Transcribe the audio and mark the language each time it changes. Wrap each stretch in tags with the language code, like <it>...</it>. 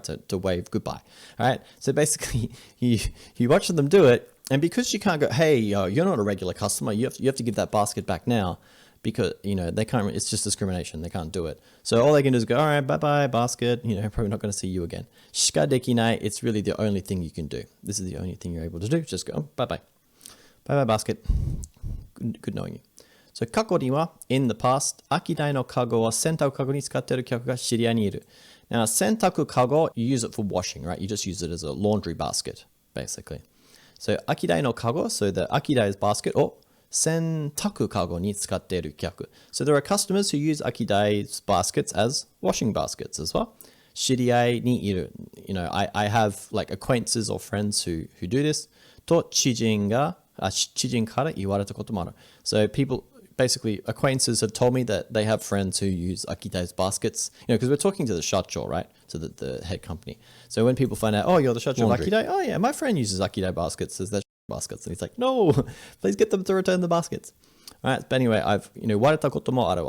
<en>To wave goodbye, right? So basically you watch them do it, and because you can't go, hey, you're not a regular customer, you have to give that basket back now, because they can't. It's just discrimination. They can't do it. So all they can do is go, all right, bye bye basket. Probably not going to see you again.</en> <ja>しかできない.</ja> <en>It's really the only thing you can do. This is the only thing you're able to do. Just go, bye bye basket. Good knowing you.</en> <ja>So 過去には</ja> <en>in the past</en> <ja>空き台のカゴを洗濯カゴに使っている客が知り合いにいる.</ja> <en>Now 洗濯カゴ, you use it for washing, right? You just use it as a laundry basket, basically. So</en> <ja>空き台のカゴ,</ja> <en>so the 空き台 basket</en> <ja>を洗濯カゴに使っている客.</ja> <en>So there are customers who use 空き台 baskets as washing baskets as well.</en> <ja>知り合いにいる.</ja> <en>I have like acquaintances or friends who do this.</en> <ja>と知人から言われたこともある.</ja> <en>So basically acquaintances have told me that they have friends who use Akidai's baskets, because we're talking to the shacho, right? To the head company. So when people find out, oh, you're the shacho of Akidai, oh yeah, my friend uses Akidai baskets as their baskets. And he's like, no, please get them to return the baskets. All right, but anyway,</en> <ja>wareta koto mo aru.</ja>